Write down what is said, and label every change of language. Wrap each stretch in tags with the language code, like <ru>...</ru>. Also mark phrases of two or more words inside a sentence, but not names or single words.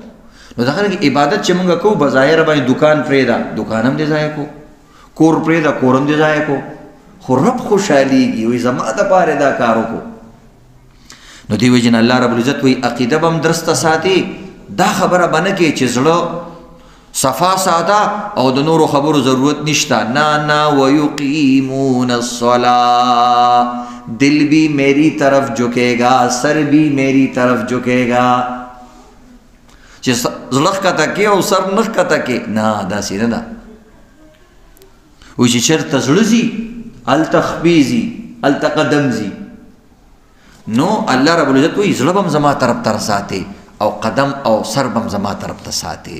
<ps>نو دغه رنګه عبادت چې مونږ کوو بظاهره باندې دکان پرېږده، دکان هم دې ضایع کو، کور پرېږده، کور هم دې ضایع کو، خو رب خوشحالېږي، وایي زما دپاره دا کار وکړو. نو دې وجې نه</ps> <ar>الله رب العزت</ar> <ps>وایي عقیده به هم درسته ساتي، دا خبره به نه کوي چې زړه صفا ساده او د نورو خبرو ضرورت نشته.</ps> <ar>نه ویقیمون الصلاة،</ar> <ur>دل بھی میری طرف جھکے گا، سر بھی میری طرف جھکے گا.</ur> <ps>چې زړه ښکته کې او سر نه ښکته کې، نه داسې نه ده. وایي چې چېرته زړه ځي هلته خپې ځي، هلته قدم ځي. نو</ps> <ar>الله رب العزت</ar> <ps>وایي زړه به هم زما طرف ته رساتې او قدم او سر به هم زما طرف ته ساتې.</ps>